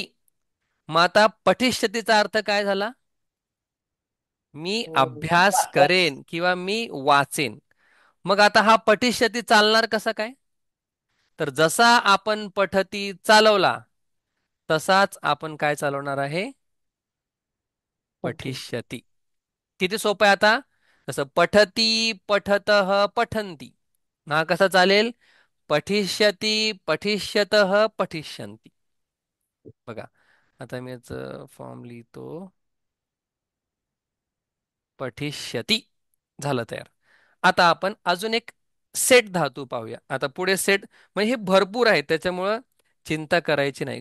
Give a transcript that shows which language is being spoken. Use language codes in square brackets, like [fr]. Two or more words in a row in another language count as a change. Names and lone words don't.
[mr] मग आता पठिष्यतीचा अर्थ काय झाला? मी अभ्यास करेन किंवा मी वाचेन. मग आता हा पठिष्यती चालणार कसा काय? तर जसा आपण पठती चालवला तसाच आपण काय चालवणार आहे? पठेश. पठिष्यती. किती सोपं आहे आता? जसं [sa] पठती पठतः पठन्ति. [mr] हा कसा चालेल? [sa] पठिष्यती पठिष्यतः पठिष्यन्ति. [mr] बघा, आता मी याचं फॉर्म लिहितो. पठिष्यती झालं तयार. आता आपण अजून एक सेट धातू पाहूया. आता पुढे सेट म्हणजे हे भरपूर आहे, त्याच्यामुळं चिंता करायची नाही.